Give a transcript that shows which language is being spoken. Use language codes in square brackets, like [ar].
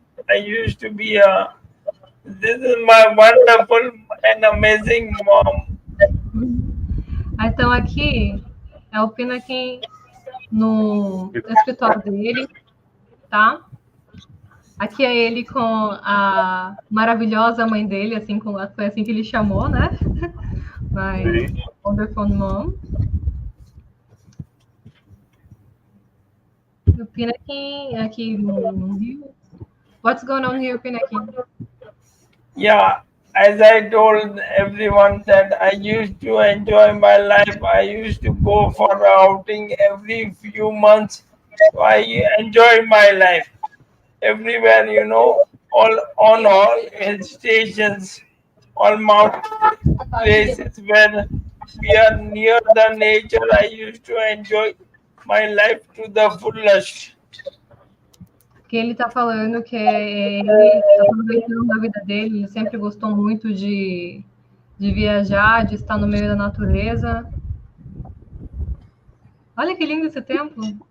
[pt] I used to be this is my wonderful and amazing mom. Então, aqui é o Pinakin no escritório dele, tá? Aqui é ele com a maravilhosa mãe dele, assim, foi assim que ele chamou, né? [en] My wonderful mom. [pt] O Pinakin aqui no Rio. [en] What's going on here, Pinakin? Yeah, as I told everyone that I used to enjoy my life. I used to go for an outing every few months. So I enjoy my life. Everywhere, you know, on all hill stations, all mountain places where we are near the nature. I used to enjoy my life to the fullest. [pt] Que ele está falando que ele está aproveitando a vida dele, ele sempre gostou muito de viajar, de estar no meio da natureza. Olha que lindo esse templo.